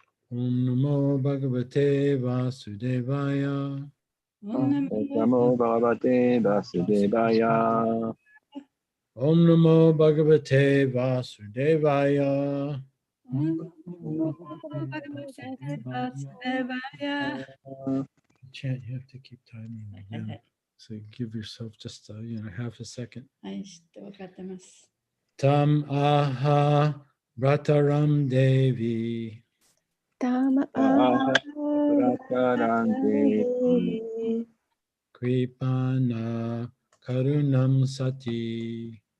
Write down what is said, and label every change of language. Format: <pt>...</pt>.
<sa>Om Namo Bhagavate Vasudevaya. オンナモ Namo Bhagavate Vasudevaya. Om Namo Bhagavate Vasudevaya. オンナモバガテバスデバヤ。</sa> <en>Chant, you have to keep timing again. So give yourself just half a second.</en> <ja>はい、知って分かってます。</ja> <sa>Tam aha brataram devi. タマアあーラタランデー Kripana karunam sati.</sa>